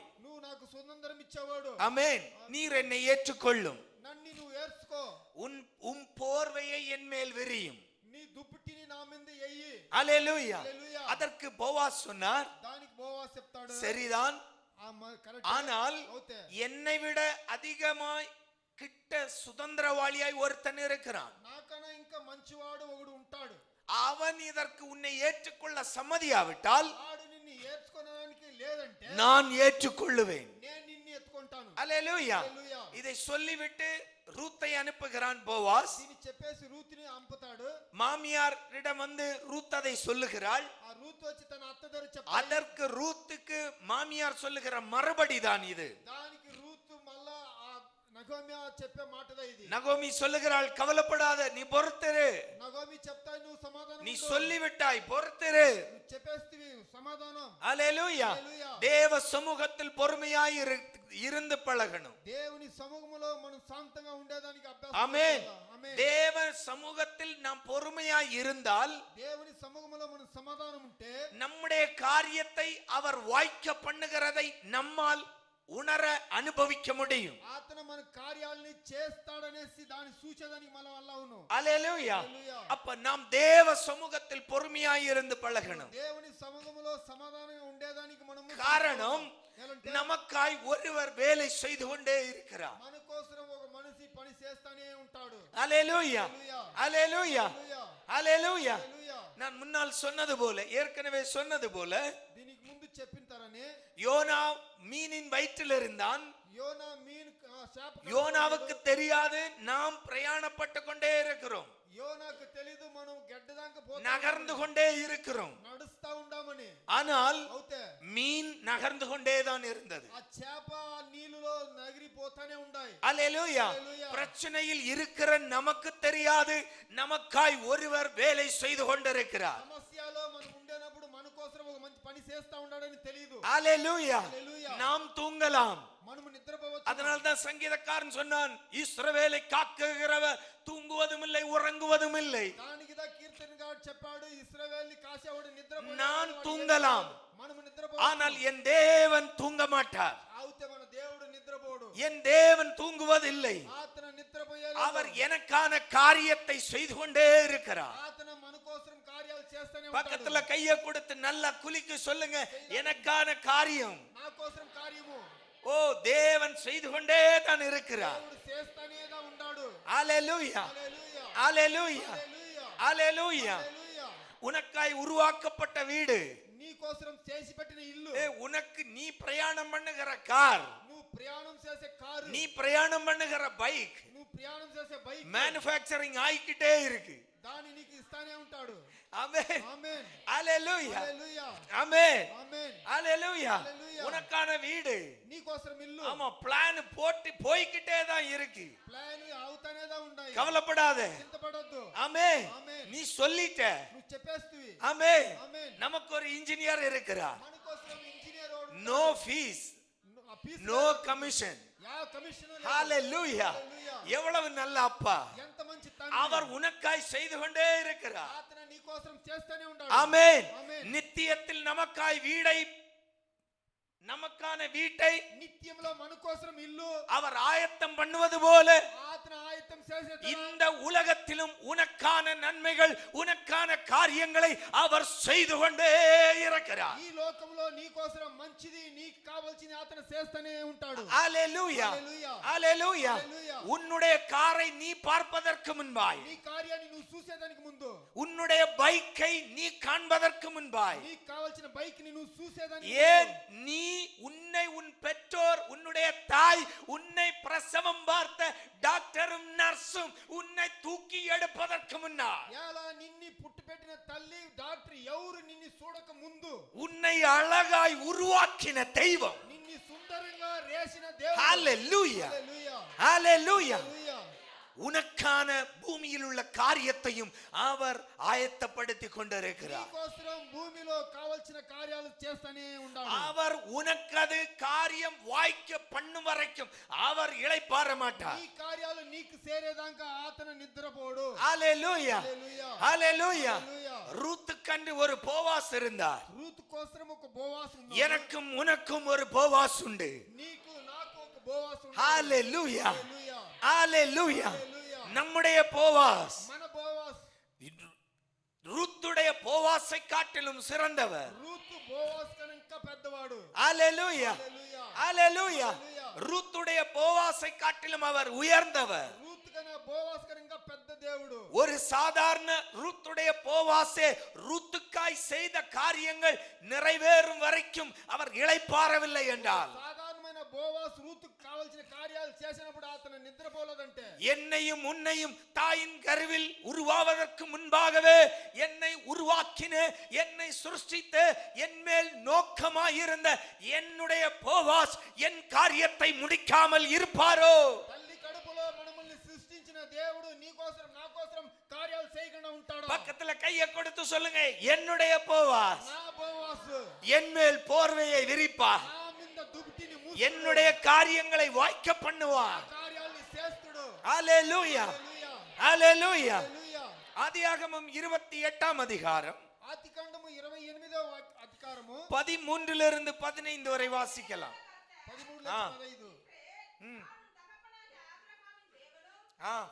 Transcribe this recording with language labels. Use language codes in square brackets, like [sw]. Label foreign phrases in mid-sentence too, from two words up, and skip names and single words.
[te] నువ్వు నాకు స్వతంత్రం ఇచ్చేవాడు, [ta] ஆமென். நீர் என்னை ஏற்றுக்கொள்ளும். [te] నన్ను నువ్వు ఏర్చుకో, [ta] உன் போர்வையை என் மேல் விரியும். [te] నీ దుప్పటిని నా మీద ఎయ్యి. [ta] ஹalleluya. [te] హల్లెలూయా. [ta] அதற்கு போவாஸ் சொன்னார், [te] దానికి బోవాస్ చెప్తాడు, [ta] சரிதான், [te] కరెక్ట్, [ta] ஆனால் [te] అవుతే [ta] என்னை விட அதிகமாய் கிட்ட சுதந்திரவாளியாய் ஒருத்தன் இருக்கிறான். [te] నాకన్నా ఇంకా మంచివాడు ఒకడు ఉంటాడు. [ta] அவன் இதற்கு உன்னை ஏற்றுக்கொள்ள சம்மதியாவிட்டால் [te] వాడు నిన్ను ఏర్చుకోవడానికి లేదంటే [ta] நான் ஏற்றுக்கொள்ளுவேன். [te] నేను నిన్ను ఎత్తుకుంటాను. [ta] ஹalleluya. [te] హల్లెలూయా. [ta] இதை சொல்லிவிட்டு ரூத்தை அனுப்புகிறான் போவாஸ். [te] దీన్ని చెప్పేసి రూతుని అంపుతాడు. [ta] மாமியாரிடம் வந்து ரூத் அதை சொல்லுகிறாள். [te] ఆ రూతు వచ్చి తన అత్త దగ్గర చెప్పాలి. [ta] அதற்கு ரூத்துக்கு மாமியார் சொல்லுகிற மறுபடிதான் இது. [te] దానికి రూతు మళ్ళా ఆ నగోమి చెప్పే మాటదా ఇది. [ta] நகோமி சொல்லுகிறாள், கவலைப்படாத, நீ பொறுத்திரு. [te] నగోమి చెప్తాయి, నువ్వు సమాధానం [ta] நீ [te] ఉండు. [ta] சொல்லிவிட்டாய், பொறுத்திரு. [te] నువ్వు చెప్పేస్తివి, సమాధానం. [ta] ஹalleluya. [te] హల్లెలూయా. [ta] தேவ சமூகத்தில் பொறுமையாய் இருந்து பழகணும். [te] దేవుని సముఖములో మనం శాంతంగా ఉండేదానికి అభ్యాసం [ta] ஆமென். [te] చేయాలి. ఆమేన్. [ta] தேவ சமூகத்தில் நாம் பொறுமையாய் இருந்தால் [te] దేవుని సముఖములో మనం సమాధానం ఉంటే [ta] நம்முடைய காரியத்தை அவர் வாய்க்க பண்ணுகிறதை நம்மால் உணர அனுபவிக்க முடியும். [te] అతను మన కార్యాలని చేస్తాడనేసి దాన్ని సూచేదానికి మన వల్ల అవును. [ta] ஹalleluya. [te] హల్లెలూయా. [ta] அப்ப நாம் தேவ சமூகத்தில் பொறுமையாய் இருந்து பழகணும். [te] దేవుని సముఖములో సమాధానంగా ఉండేదానికి మనము [ta] காரணம், [te] ఎలాంటి [ta] நமக்காய் ஒருவர் வேலை செய்து கொண்டே இருக்கிறார். [te] మన కోసం ఒక మనిషి పని చేస్తానే ఉంటాడు. [ta] ஹalleluya, ஹalleluya, [te] హల్లెలూయా. [ta] ஹalleluya. [te] హల్లెలూయా. [ta] நான் முன்னால் சொன்னது போல, ஏற்கனவே சொன்னது போல, [te] దీనికి ముందు చెప్పినతరనే [ta] யோனா மீனின் வயிற்றில் இருந்தான். [te] యోనా మీన్ శాప [ta] யோனாவுக்கு தெரியாது நாம் பிரயாணப்பட்டு கொண்டே இருக்கிறோம், [te] యోనాకు తెలీదు మనం గడ్డదాకా పోతాం, [ta] நகர்ந்து கொண்டே இருக்கிறோம். [te] నడుస్తా ఉండామని. [ta] ஆனால் [te] అవుతే [ta] மீன் நகர்ந்து கொண்டே தான் இருந்தது. [te] ఆ చేప నీళ్ళలో నగిరిపోతానే ఉన్నాయి. [ta] அல்லேலூயா. [te] హల్లెలూయా. [ta] பிரச்சனையில் இருக்கிற நமக்கு தெரியாது, நமக்காய் ஒருவர் வேலை செய்து கொண்டிருக்கிறார். [te] సమస్యలో మనం ఉండేనప్పుడు మన కోసం ఒక మంచి పని చేస్తా ఉన్నాడని తెలియదు. [ta] அல்லேலூயா. [te] హల్లెలూయా. [ta] நாம் தூங்கலாம். [te] మనము నిద్రపోవచ్చు. [ta] அதனால தான் சங்கீதக்காரன் சொன்னான், இஸ்ரவேலை காக்குகிறவர் தூங்குவதும் இல்லை, உறங்குவதும் இல்லை. [te] దానికి దా కీర్తనగాడు చెప్పాడు, ఇశ్రాయేలుని కాసేవాడు నిద్రపోయాడు. [ta] நான் தூங்கலாம், [te] మనము నిద్రపోవచ్చు. [ta] ஆனால் என் தேவன் தூங்க மாட்டார். [te] అవుతే మన దేవుడు నిద్రపోడు. [ta] என் தேவன் தூங்குவதில்லை. [te] అతను నిద్రపోయాడు. [ta] அவர் எனக்கான காரியத்தை செய்து கொண்டே இருக்கிறார். [te] అతను మన కోసం కార్యాలు చేస్తూనే [ta] பக்கத்துல [te] ఉంటాడు. [ta] கைய கொடுத்து நல்லா குலுக்கி சொல்லுங்க, எனக்கான காரியம் [te] నా కోసం కార్యము [ta] ஓ தேவன் செய்து கொண்டே தான் இருக்கிறார். [te] దేవుడు చేస్తూనేగా ఉన్నాడు. [ta] ஹalleluya, [te] హల్లెలూయా. [ta] ஹalleluya, [te] హల్లెలూయా. [ta] ஹalleluya. [te] హల్లెలూయా. [ta] உனக்காய் உருவாக்கப்பட்ட வீடு, [te] నీ కోసం చేసి పెట్టిన ఇల్లు, [ta] உனக்கு நீ பிரயாணம் பண்ணுகிற கார், [te] నువ్వు ప్రయాణం చేసే కారు, [ta] நீ பிரயாணம் பண்ணுகிற பைக் [te] నువ్వు ప్రయాణం చేసే బైక్, [ta] மேனுஃபேக்சரிங் ஆயிக்கிட்டே இருக்கு. [te] దాన్ని నీకు ఇస్తానే ఉంటాడు. [ta] ஆமென், [te] ఆమేన్. [ta] ஹalleluya, [te] హల్లెలూయా. [ta] ஆமென், [te] ఆమేన్. [ta] ஹalleluya. ஹalleluya. உனக்கான வீடு, [te] నీ కోసం ఇల్లు, [ta] ஆமா, பிளான் போட்டு போய்க்கிட்டே தான் இருக்கு. [te] ప్లాన్ అవుతానేదా ఉన్నాయి. [ta] கவலைப்படாத. [te] చింతపడొద్దు. [ta] ஆமென். [te] ఆమేన్. [ta] நீ சொல்லிட்ட. [te] నువ్వు చెప్పేస్తువి. [ta] ஆமென். [te] ఆమేన్. [ta] நமக்கு ஒரு இன்ஜினியர் இருக்கிறார். [te] మన కోసం ఇంజనీర్ [en] No fees, no commission. [kn] ಯಾವ ಕಮಿಷನ್ [ta] ஹalleluya. எவ்வளவு நல்ல அப்பா, [te] ఎంత మంచి తండ్రి. [ta] அவர் உனக்காய் செய்து கொண்டே இருக்கிறார். [te] ఆతన నీ కోసం చేస్తూనే ఉన్నాడు. [ta] ஆமென். ஆமென். நித்தியத்தில் நமக்காய் வீடை, நமக்கான வீட்டை [te] నిత్యంలో మన కోసం ఇల్లు [ta] அவர் ஆயத்தம் பண்ணுவது போல [te] ఆతన ఆయత్తం చేసేట [ta] இந்த உலகத்திலும் உனக்கான நன்மைகள், உனக்கான காரியங்களை அவர் செய்து கொண்டே இருக்கிறார். [te] ఈ లోకంలో నీ కోసం మంచిది నీకు కావాల్సింది ఆతన చేస్తూనే ఉంటాడు. [ta] ஹalleluya, [te] హల్లెలూయా. [ta] ஹalleluya. [te] హల్లెలూయా. [ta] உன்னுடைய காரை நீ பார்ப்பதற்கு முன்பாய், [te] నీ కార్యాన్ని నువ్వు చూసేదానికి ముందు, [ta] உன்னுடைய பைக்கை நீ காண்பதற்கு முன்பாய், [te] నీకు కావాల్సిన బైక్ ని నువ్వు చూసేదానికి [ta] ஏன் நீ உன்னை, உன் பெற்றோர், உன்னுடைய தாய், உன்னை பிரசவம் பார்த்த டாக்டரும் நர்ஸும் உன்னை தூக்கி எடுப்பதற்கு முன்னால், [te] ఎలా నిన్ని పుట్టిపెట్టిన తల్లి డాక్టర్ ఎవరు నిన్ను చూడక ముందు, [ta] உன்னை அழகாய் உருவாக்கின தெய்வம். [te] నిన్ను సుందరంగా రేసిన దేవుడు. [ta] ஹalleluya, [te] హల్లెలూయా. [ta] ஹalleluya. [te] హల్లెలూయా. [ta] உனக்கான பூமியில் உள்ள காரியத்தையும் அவர் ஆயத்தப்படுத்திக் கொண்டிருக்கிறார். [te] నీకోసం భూమిలో కావాల్సిన కార్యాలు చేస్తూనే ఉన్నాడు. [ta] அவர் உனக்கது காரியம் வாய்க்க பண்ணும் வரைக்கும் அவர் இளைப்பாற மாட்டார். [te] ఈ కార్యాలు నీకు చేరేదాకా ఆతన నిద్రపోడు. [ta] ஹalleluya, [te] హల్లెలూయా. [ta] ஹalleluya. [te] హల్లెలూయా. [ta] ரூத்துக்கண்டு ஒரு போவாஸ் இருந்தார். [te] రూతు కోసం ఒక బోవాస్ ఉన్నాడు. [ta] எனக்கும் உனக்கும் ஒரு போவாஸ் உண்டு. [te] నీకు నాకు ఒక బోవాస్ ఉన్నాడు. [ta] ஹalleluya, [te] హల్లెలూయా. [ta] ஹalleluya. [te] హల్లెలూయా. [ta] நம்முடைய போவாஸ் [te] మన బోవాస్ [ta] ரூத்துடைய போவாஸை காட்டிலும் சிறந்தவர். [te] రూతు బోవాస్ కన్నా ఇంకా పెద్దవాడు. [ta] ஹalleluya, [te] హల్లెలూయా. [ta] ஹalleluya. [te] హల్లెలూయా. [ta] ரூத்துடைய போவாஸை காட்டிலும் அவர் உயர்ந்தவர். [te] రూతు కన్నా బోవాస్ కన్నా ఇంకా పెద్ద దేవుడు. [ta] ஒரு சாதாரண ரூத்துடைய போவாசே ரூத்துக்காய் செய்த காரியங்கள் நிறைவேறும் வரைக்கும் அவர் இளைப்பாறவில்லை என்றால், [te] సాధారణమైన బోవాస్ రూతుకు కావాల్సిన కార్యాలు చేసినప్పుడు అతను నిద్రపోలేదంటే, [ta] என்னையும் உன்னையும் தாயின் கருவில் உருவாவதற்கு முன்பாகவே என்னை உருவாக்கின, என்னை சிருஷ்டித்த, என் மேல் நோக்கமாயிருந்த என்னுடைய போவாஸ் என் காரியத்தை முடிக்காமல் இருப்பாரோ? [te] తల్లి కడుపులో మనల్ని సృష్టించిన దేవుడు నీ కోసం నా కోసం కార్యాలు చేయకుండా ఉంటాడు. [ta] பக்கத்துல கையை கொடுத்து சொல்லுங்க, என்னுடைய போவாஸ் [te] నా బోవాస్ [ta] என் மேல் போர்வையை விரிப்பார், [te] నా మీద దుప్పటిని మూసి [ta] என்னுடைய காரியங்களை வாய்க்க பண்ணுவார். [te] కార్యాలు చేస్తుడు. [ta] ஹalleluya, [te] హల్లెలూయా. [ta] ஹalleluya. [te] హల్లెలూయా. [ta] ஆதியாகமம் 28 அதிகாரம் [te] ఆదికాండము 28వ అధికారము [ta] 13 15 வரை வாசிக்கலாம். [te] 13 ఆ. 15. ம். ஆ.